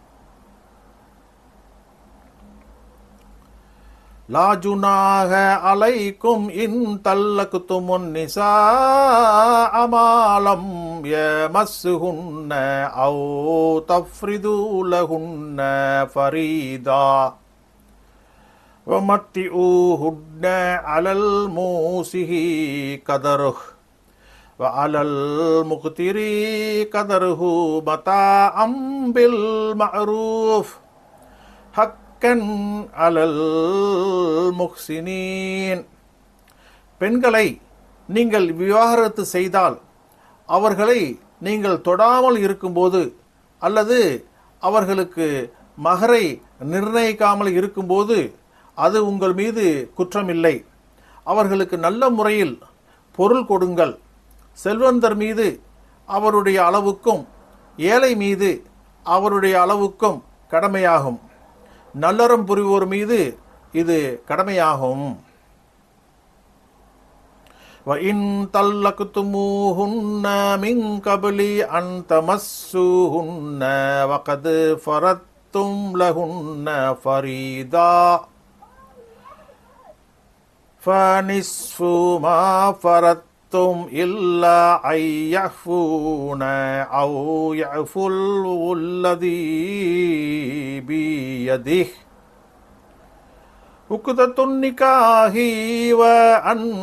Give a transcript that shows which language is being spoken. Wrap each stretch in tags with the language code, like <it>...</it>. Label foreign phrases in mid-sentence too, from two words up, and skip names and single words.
<ar>لا جناح عليكم إن طلقتم النساء ما لم تمسوهن أو تفرضوا لهن فريضة وَمَتِّعُوهُنَّ عَلَى الْمُوسِعِ قَدَرُهُ وَعَلَى الْمُقْتِرِ قَدَرُهُ مَتَاعًا بِالْمَعْرُوفِ حَقًّا عَلَى الْمُحْسِنِينَ.</ar> <ta>பெண்களை நீங்கள் விவாகரத்து செய்தால், அவர்களை நீங்கள் தொடாமல் இருக்கும்போது அல்லது அவர்களுக்கு மகரை நிர்ணயிக்காமல் இருக்கும்போது அது உங்கள் மீது குற்றமில்லை. அவர்களுக்கு நல்ல முறையில் பொருள் கொடுங்கள். செல்வந்தர் மீது அவருடைய அளவுக்கும் ஏழை மீது அவருடைய அளவுக்கும் கடமையாகும். நல்லறம் புரிவோர் மீது இது கடமையாகும்.</ta> <ar>وَإِن طَلَّقْتُمُوهُنَّ مِن قَبْلِ أَن تَمَسُّوهُنَّ وَقَدْ فَرَضْتُمْ لَهُنَّ فَرِيضَةً فَنِصْفُ مَا فَرَضْتُمْ إِلَّا أَن يَعْفُونَ أَوْ يَعْفُوَ الَّذِي بِيَدِهِ عقدة النكاح وأن</ar>